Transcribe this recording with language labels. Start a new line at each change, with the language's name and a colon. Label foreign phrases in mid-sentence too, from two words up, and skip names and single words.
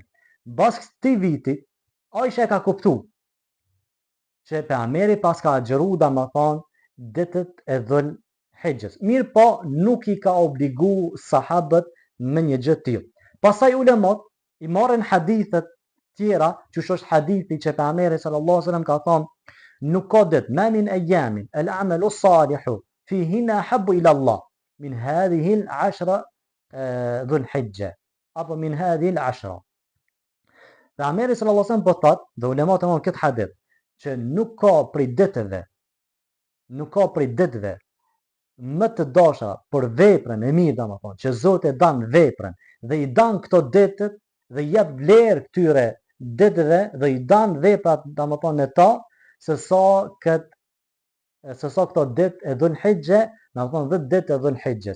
Albanian: Bas këtij viti, Aisha ka kuptuar që pejgamberi pas ka agjëru domethënë ditët e Dhul-Hijjes. Mirë po nuk i ka obligu sahabët me një gjë të tillë. Pastaj ulemat i marrin hadithet tjera, që është hadithi që pejgamberi
Arabic: صلى الله عليه وسلم
Albanian: ka thënë, nuk ka ditë
Arabic: ما من أيام العمل الصالح فيهن أحب إلى الله من هذه العشر ذي الحجة
Albanian: apo
Arabic: من هذه العشر.
Albanian: Pejgamberi
Arabic: صلى الله عليه وسلم
Albanian: po thotë, dhe ulemat e marrin këtë hadith, që nuk ka prej ditëve më të dasha për veprën e mirë, domethënë që Zoti e dan veprën dhe i dan këto ditët dhe i jep vlerë këtyre ditëve dhe i dan veprat domethënë në ta, se sa këto ditë e Dhul-Hijje, domethënë 10 ditë e Dhul-Hijjes.